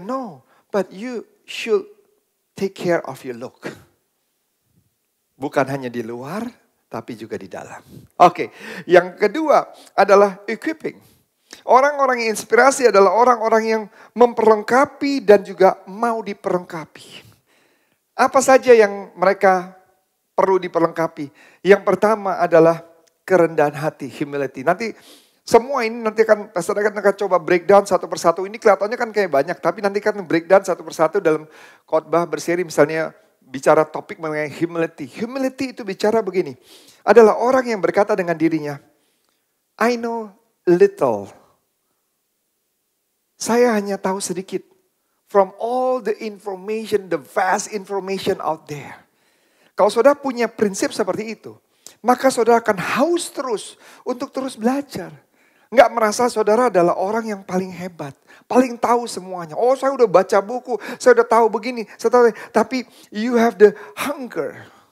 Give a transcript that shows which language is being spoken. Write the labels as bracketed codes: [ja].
[en] No, but you should take care of your look. [id] Bukan hanya di luar, tapi juga di dalam. Oke, yang kedua adalah equipping. Orang-orang yang inspirasi adalah orang-orang yang memperlengkapi dan juga mau diperlengkapi. Apa saja yang mereka perlu diperlengkapi? Yang pertama adalah kerendahan hati, humility. Nanti semua ini nanti saudara akan coba breakdown satu persatu. Ini kelihatannya kan kayak banyak, tapi nanti kan breakdown satu persatu dalam khotbah berseri, misalnya bicara topik mengenai humility. Humility itu bicara begini, adalah orang yang berkata dengan dirinya, [en] I know little. [id] Saya hanya tahu sedikit. [en] From all the information, the vast information out there. [id] Kalau saudara punya prinsip seperti itu, maka saudara akan haus terus untuk terus belajar. Enggak merasa saudara adalah orang yang paling hebat. Paling tahu semuanya. Oh, saya udah baca buku, saya udah tahu begini. [en] Tapi you have the hunger.